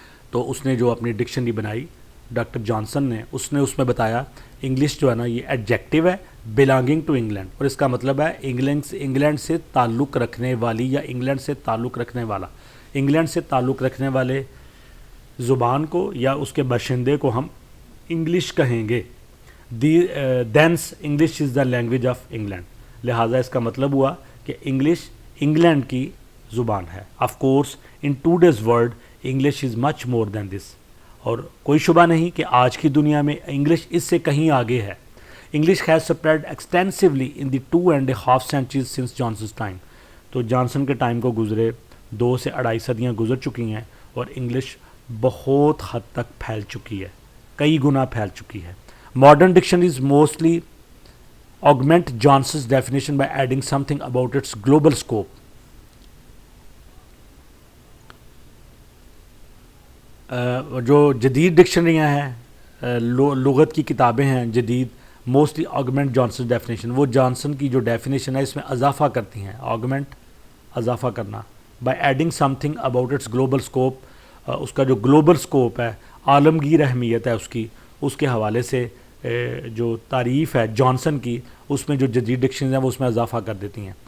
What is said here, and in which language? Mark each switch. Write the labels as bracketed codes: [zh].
[ur] تو اس نے جو اپنی ڈکشنری بنائی ڈاکٹر جانسن نے, اس میں بتایا انگلش جو ہے نا یہ ایڈجیکٹیو ہے [en] belonging to England, [ur] اور اس کا مطلب ہے انگلینڈ سے تعلق رکھنے والی یا انگلینڈ سے تعلق رکھنے والا. انگلینڈ سے تعلق رکھنے والے زبان کو یا اس کے باشندے کو ہم انگلش کہیں گے. [en] Thence English is the language of England. [ur] لہٰذا اس کا مطلب ہوا کہ انگلش انگلینڈ کی زبان ہے. [en] Of course in today's world English is much more than this. [ur] اور کوئی شبہ نہیں کہ آج کی دنیا میں انگلش اس سے کہیں آگے ہے. [en] English has spread extensively in the 2.5 centuries since Johnson's time. [ur] تو جانسن کے ٹائم کو گزرے 2 سے 2.5 صدیاں گزر چکی ہیں, اور انگلش بہت حد تک پھیل چکی ہے, کئی گنا پھیل چکی ہے. [en] Modern dictionaries mostly augment Johnson's definition by adding something about its global scope. [ur] جو جدید ڈکشنریاں ہیں, لغت کی کتابیں ہیں جدید, [en] mostly augment Johnson's definition, [ur] وہ جانسن کی جو ڈیفینیشن ہے اس میں اضافہ کرتی ہیں. augment اضافہ کرنا, [en] by adding something about its global scope, [ur] اس کا جو گلوبل سکوپ ہے, عالمگیر اہمیت ہے اس کے حوالے سے جو تعریف ہے جانسن کی, اس میں جو جدید ڈکشنریز ہیں وہ اس میں اضافہ کر دیتی ہیں.